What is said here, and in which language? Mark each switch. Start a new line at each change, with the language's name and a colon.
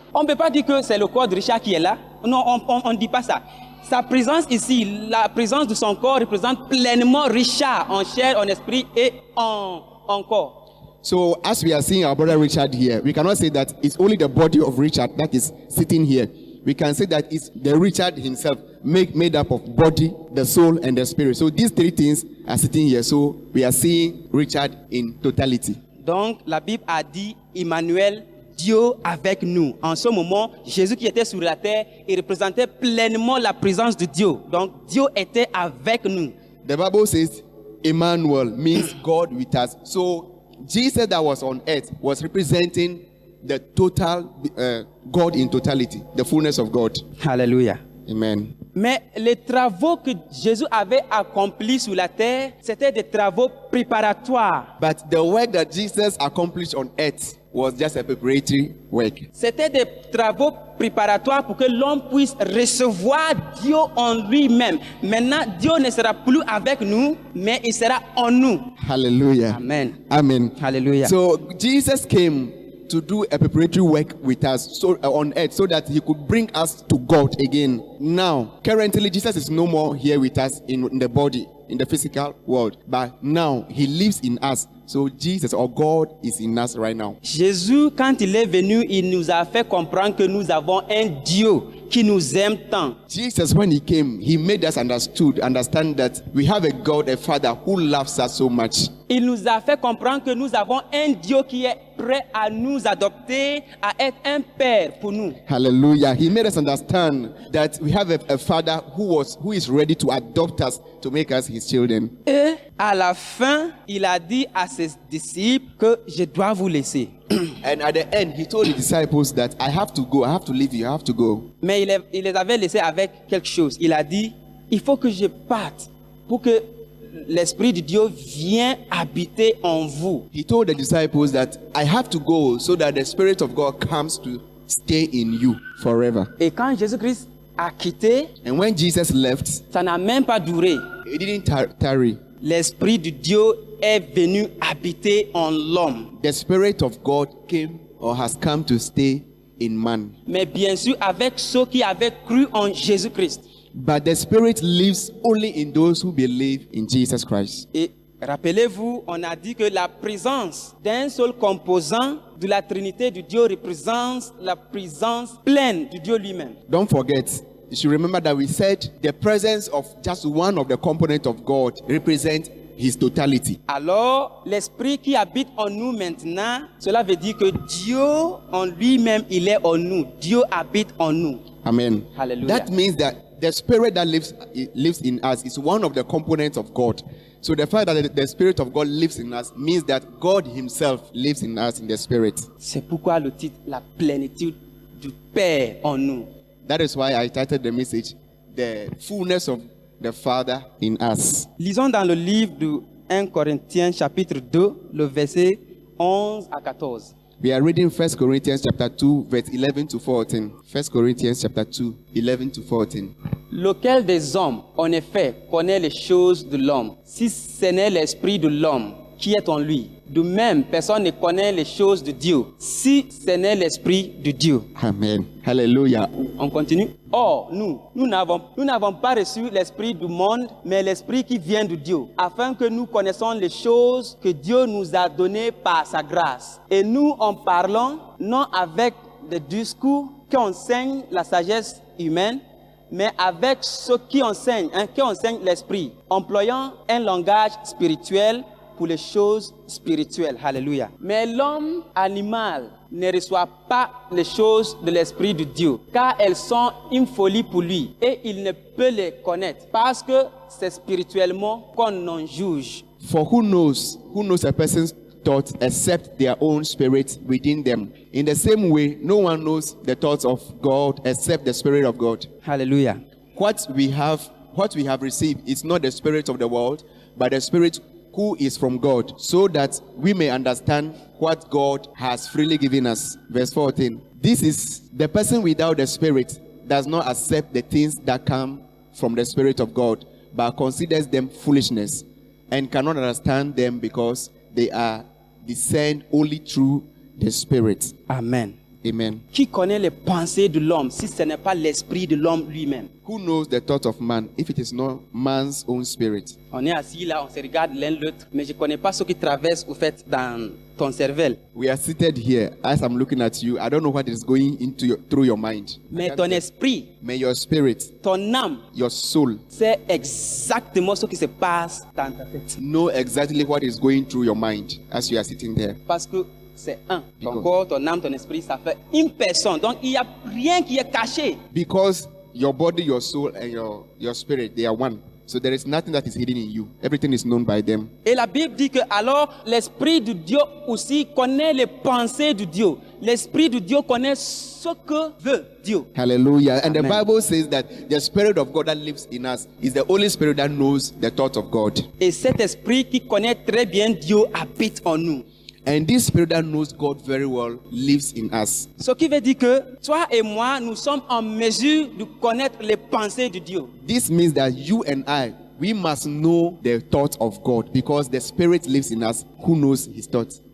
French: On ne peut pas dire que c'est le corps de Richard qui est là. Non, on ne dit pas ça. Sa présence ici, la présence de son corps représente pleinement Richard en chair, en esprit et en corps.
English: so as we are seeing our brother Richard here, we cannot say that it's only the body of Richard that is sitting here. we can say that it's the Richard himself made up of body, the soul, and the spirit. So these three things are sitting here. So we are seeing Richard in totality.
French: Donc, la Bible a dit Emmanuel, Dieu avec nous. En ce moment, Jésus qui était sur la terre, il représentait pleinement la présence de Dieu. Donc, Dieu était avec nous.
English: The Bible says Emmanuel means God with us. So Jesus that was on earth was representing the total God in totality, the fullness of God.
French: Alléluia. Amen. Mais les travaux que Jésus avait accomplis sur la terre, c'était des travaux préparatoires.
English: But the work that Jesus accomplished on earth was just a preparatory work.
French: C'était des travaux préparatoires pour que l'homme puisse recevoir Dieu en lui-même. Maintenant, Dieu ne sera plus avec nous, mais il sera en nous.
English: Hallelujah. Amen. Amen. Hallelujah. So Jesus came to do a preparatory work with us on earth so that he could bring us to God again. Now, currently, Jesus is no more here with us in the body, in the physical world. But now, he lives in us. So Jesus or God is in us right now.
French: Jésus, quand il est venu, il nous a fait comprendre que nous avons un Dieu qui nous aime tant.
English: Jesus, when he came, he made us understand that we have a God, a Father who loves us so much.
French: Il nous a fait comprendre que nous avons un Dieu qui est prêt à nous adopter, à être un père pour nous.
English: Hallelujah. He made us understand that we have a Father who is ready to adopt us, to make us his children.
French: Et à la fin, il a dit à ses disciples que je dois vous laisser.
English: And at the end, he told the disciples that I have to go, I have to leave you, I have to go.
French: Mais il les avait laissés avec quelque chose. Il a dit, il faut que je parte pour que l'Esprit de Dieu vienne habiter en vous.
English: He told the disciples that I have to go so that the Spirit of God comes to stay in you forever.
French: Et quand Jésus-Christ a quitté,
English: And when Jesus left,
French: ça n'a même pas duré.
English: he didn't tarry.
French: L'Esprit de Dieu est venu habiter en l'homme.
English: The Spirit of God came or has come to stay in man.
French: Mais bien sûr, avec ceux qui avaient cru en Jésus-Christ.
English: But the Spirit lives only in those who believe in Jesus Christ.
French: Et rappelez-vous, on a dit que la présence d'un seul composant de la Trinité de Dieu représente la présence pleine de Dieu lui-même.
English: Don't forget, you should remember that we said the presence of just one of the components of God represents his totality.
French: Alors, l'Esprit qui habite en nous maintenant, cela veut dire que Dieu en lui-même, il est en nous. Dieu habite en nous.
English: Amen. Hallelujah. That means that the Spirit that lives in us is one of the components of God. So the fact that the Spirit of God lives in us means that God himself lives in us in the Spirit.
French: C'est pourquoi le titre, la plénitude du Père en nous.
English: That is why I titled the message, The Fullness of the Father in Us.
French: Lisons dans le livre de 1 Corinthiens chapitre 2, le verset 11 à 14.
English: We are reading 1 Corinthians chapter 2, verse 11 to 14. 1 Corinthians chapter 2, 11 to 14.
French: Lequel des hommes, en effet, connaît les choses de l'homme, si ce n'est l'esprit de l'homme qui est en lui? De même, personne ne connaît les choses de Dieu, si ce n'est l'esprit de Dieu. Amen. Hallelujah. On continue. Or, nous n'avons pas reçu l'esprit du monde, mais l'esprit qui vient de Dieu, afin que nous connaissions les choses que Dieu nous a données par sa grâce. Et nous en parlons non avec des discours qui enseignent la sagesse humaine, mais avec ceux qui enseignent l'esprit, employant un langage spirituel pour les choses spirituelles. Alléluia. Mais l'homme animal ne reçoit pas les choses de l'Esprit de Dieu, car elles sont une folie pour lui, et il ne peut les connaître, parce que c'est spirituellement qu'on en juge.
English: For who knows a person's thoughts except their own spirit within them? In the same way, no one knows the thoughts of God except the Spirit of God. Hallelujah. What we have received is not the spirit of the world, but the Spirit who is from God, so that we may understand what God has freely given us. Verse 14. This is the person without the Spirit does not accept the things that come from the Spirit of God, but considers them foolishness and cannot understand them because they are discerned only through the Spirit. Amen. Amen.
French: Qui connaît les pensées de l'homme si ce n'est pas l'esprit de l'homme lui-même?
English: Who knows the thought of man if it is not man's own spirit?
French: On est assis là, on se regarde l'un l'autre, mais je ne connais pas ce qui traverse au fait dans ton cerveau.
English: We are seated here. As I'm looking at you, I don't know what is going through your mind.
French: Mais ton esprit,
English: May your spirit,
French: ton âme,
English: your soul,
French: sait exactement ce qui se passe dans ta tête.
English: know exactly what is going through your mind as you are sitting there.
French: Parce que c'est un. Ton
English: Because-
French: corps, ton âme, ton esprit, ça fait une personne. Donc il n'y a rien qui est caché.
English: Because your body, your soul, and your spirit, they are one. So there is nothing that is hidden in you. Everything is known by them.
French: Et la Bible dit que alors l'esprit de Dieu aussi connaît les pensées de Dieu. L'esprit de Dieu connaît ce que veut Dieu.
English: Hallelujah. And the Amen. Bible says that the Spirit of God that lives in us is the Holy Spirit that knows the thoughts of God.
French: Et cet esprit qui connaît très bien Dieu habite en nous.
English: And this Spirit that knows God very well lives in us.
French: Ce qui veut dire que toi et moi, nous sommes en mesure de connaître les pensées de Dieu.
English: This means that you and I, we must know the thoughts of God because the Spirit lives in us who knows His thoughts.